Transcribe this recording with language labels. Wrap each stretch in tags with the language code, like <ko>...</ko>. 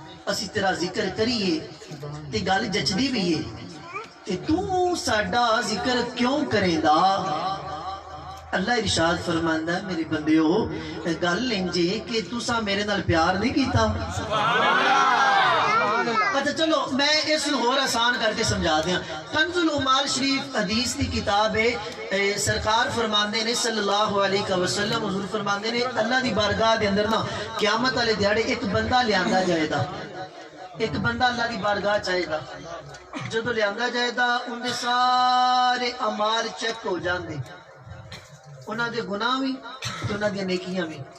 <pa>اسی تیرا ذکر کریے تے گل جچدی بھی ہے تے تو ساڈا ذکر کیوں کریں دا. اللہ ارشاد فرماندا ہے میرے بندیو گل انجے کہ تساں میرے نال پیار نہیں کیتا.</pa> <ur>اچھا چلو میں اس کو اور آسان کر کے سمجھا دیا. کنز العمال شریف حدیث کی کتاب ہے.</ur> <pa>سرکار فرماندے نے صلی اللہ علیہ وسلم حضور فرماندے نے اللہ دی بارگاہ دے اندر نا قیامت والے دیہڑے ایک بندہ لیاندا جائے گا. ایک بندہ اللہ دی بارگاہ چاہے گا. جدو لیاندا جائے گا ان دے سارے اعمال چیک ہو جاندے, انہاں دے گناہ بھی تے انہاں دی نیکیاں بھی.</pa>